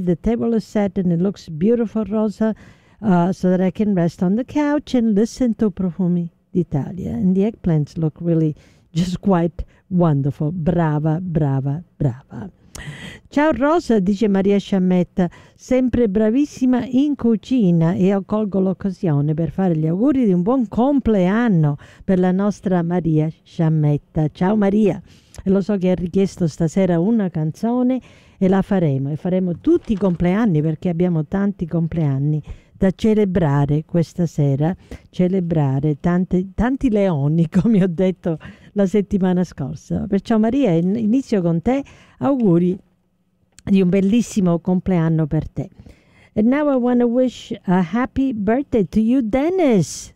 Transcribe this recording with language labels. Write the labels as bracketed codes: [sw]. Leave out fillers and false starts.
[en] The table is set and it looks beautiful, Rosa, so that I can rest on the couch and listen to Profumi d'Italia. And the eggplants look really just quite wonderful. [it] Brava, brava, brava. Ciao Rosa, dice Maria Sciammetta, sempre bravissima in cucina e accolgo l'occasione per fare gli auguri di un buon compleanno per la nostra Maria Sciammetta. Ciao Maria, e lo so che ha richiesto stasera una canzone e la faremo, e faremo tutti i compleanni perché abbiamo tanti compleanni da celebrare questa sera, celebrare tanti, tanti leoni, come ho detto la settimana scorsa. Perciò Maria, inizio con te, auguri di un bellissimo compleanno per te. [en] And now I want to wish a happy birthday to you, Dennis.